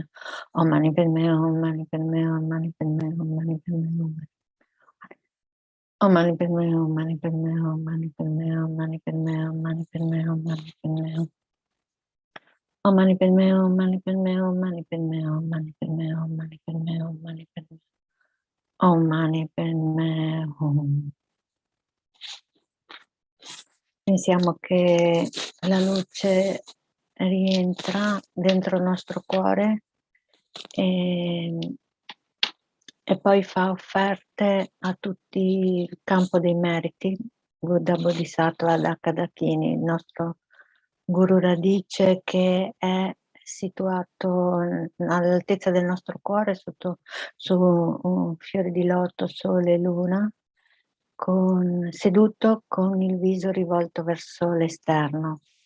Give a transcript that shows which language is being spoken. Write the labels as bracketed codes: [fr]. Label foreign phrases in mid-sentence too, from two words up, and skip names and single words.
[sa] Om Mani Padme, Om Mani Padme, Om Mani Padme, Om Mani Padme, Om Mani Padme, Om Mani Padme, Om Mani Padme, Om Mani Padme, Om Mani Padme, Om Mani Padme. Om Mani Padme, Om Mani Padme, Om Mani Padme, Om Mani Padme, Om Mani Padme, Om Mani Padme. Om Mani Padme Hum. [it] Pensiamo che la luce rientra dentro il nostro cuore e poi fa offerte a tutti il campo dei meriti, Buddha, Bodhisattva, Dakini, il nostro Guru Radice, che è situato all'altezza del nostro cuore, su un fiore di loto, sole e luna, seduto con il viso rivolto verso l'esterno.